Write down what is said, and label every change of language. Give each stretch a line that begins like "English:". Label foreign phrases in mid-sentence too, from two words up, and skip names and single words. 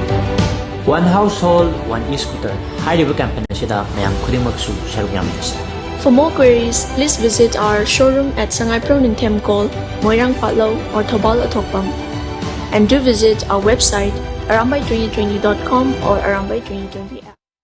English: One Household, One E-Scooter.
Manipuri: Hariba campaign asida mayam khudimagsu sarug yam disi.
English: For more queries, please visit our showroom at Sangai Proningthem Call, Moirang Patlo or Thobal Athokpam. And do visit our website arambai2020.com or arambai2020 app.